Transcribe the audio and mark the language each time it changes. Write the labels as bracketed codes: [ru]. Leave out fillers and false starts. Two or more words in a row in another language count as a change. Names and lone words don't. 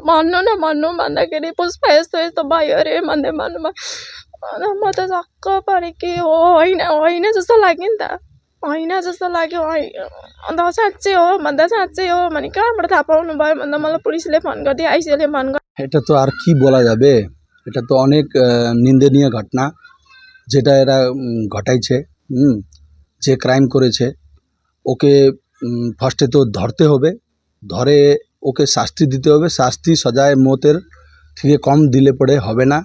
[ne] भन्नु भन्दाखेरि पुष्पा यस्तो भयो अरे भन्दै भन्नुभयो। अन्त म त छक्क परेँ कि होइन जस्तो लाग्यो नि त, होइन जस्तो लाग्यो। अन्त साँच्चै हो भन्दा साँच्चै हो भने कहाँबाट थाहा पाउनु भयो भन्दा मलाई पुलिसले फोन गरिदियो, आइसिएले फोन गर्यो। [bn] এটা তো আর কি বলা যাবে, এটা তো অনেক নিন্দনীয় ঘটনা যেটা এরা ঘটাইছে। যে ক্রাইম করেছে ওকে ফার্স্টে তো ধরতে হবে, ধরে ওকে শাস্তি দিতে হবে। শাস্তি সজায় মতের থেকে কম দিলে পরে হবে না।